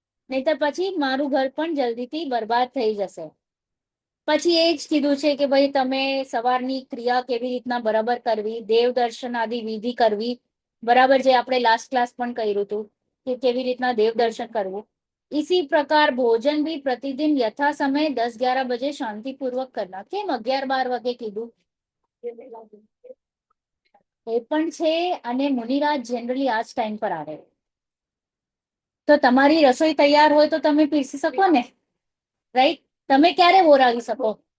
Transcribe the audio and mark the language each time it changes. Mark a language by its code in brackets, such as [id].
[gu] નહીતર પછી મારું ઘર પણ જલ્દીથી બરબાદ થઈ જશે. પછી એ જ કીધું છે કે ભાઈ તમે સવારની ક્રિયા કેવી રીતના બરાબર કરવી, દેવ દર્શન આદि વિધિ કરવી બરાબર, જે આપણે લાસ્ટ ક્લાસ પણ કર્યું હતું કે કેવી રીતના દેવ દર્શન કરવું. [hi] इसी प्रकार भोजन भी प्रतिदिन यथा समय 10-11 बजे शांति पूर्वक करना. [gu] કેમ 11-12 વાગે કીધું? એ પણ છે, અને મુનિરાજ જનરલી આ જ ટાઈમ પર આવે. તો તમારી રસોઈ તૈયાર હોય તો તમે પીરસી શકો ને, રાઈટ? તમે ક્યારે ઓરાવી શકો?